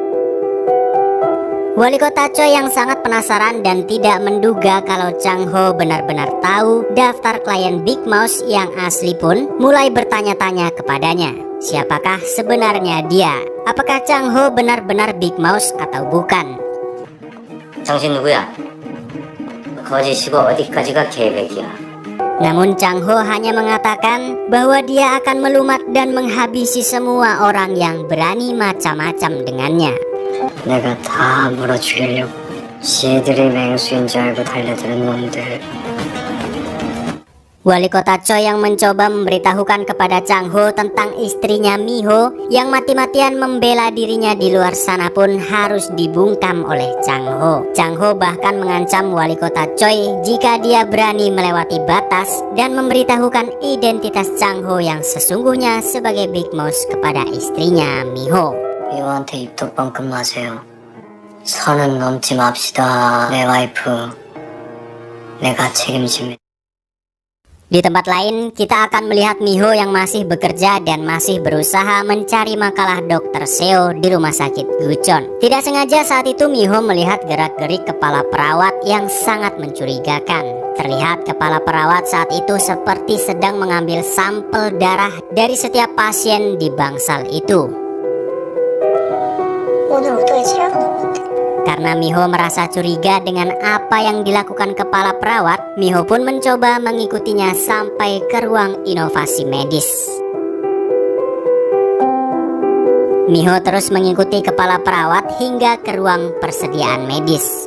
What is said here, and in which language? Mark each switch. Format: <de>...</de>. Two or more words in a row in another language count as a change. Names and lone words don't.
<id>Wali kota Choi yang sangat penasaran dan tidak menduga kalau Chang Ho benar-benar tahu daftar klien Big Mouse yang asli pun mulai bertanya-tanya kepadanya. Siapakah sebenarnya dia? Apakah Chang Ho benar-benar Big Mouse atau bukan?</id> <ko>당신 누구야? 거짓이고 어디까지가 계획이야?</ko> <id>Namun Chang Ho hanya mengatakan bahwa dia akan melumat dan menghabisi semua orang yang berani macam-macam dengannya.</id> <ko>내가 다 물어 죽이려고. 지들이 맹수인 줄 알고 달려드는 놈들.</ko> <id>Wali kota Choi yang mencoba memberitahukan kepada Chang Ho tentang istrinya Miho yang mati-matian membela dirinya di luar sana pun harus dibungkam oleh Chang Ho. Chang Ho bahkan mengancam wali kota Choi jika dia berani melewati batas dan memberitahukan identitas Chang Ho yang sesungguhnya sebagai Big Mouse kepada istrinya Miho.</id> <ko>미호한테 입덕방금 마세요. 선은 넘지 맙시다. 내 와이프 내가 책임집니다.</ko> <id>Di tempat lain, kita akan melihat Miho yang masih bekerja dan masih berusaha mencari makalah Dr. Seo di rumah sakit Gucheon. Tidak sengaja saat itu Miho melihat gerak-gerik kepala perawat yang sangat mencurigakan. Terlihat kepala perawat saat itu seperti sedang mengambil sampel darah dari setiap pasien di bangsal itu.</id> <ko>오늘 오토에 치료하고 나왔는데.</ko> <id>Karena Miho merasa curiga dengan apa yang dilakukan kepala perawat, Miho pun mencoba mengikutinya sampai ke ruang inovasi medis. Miho terus mengikuti kepala perawat hingga ke ruang persediaan medis.</id>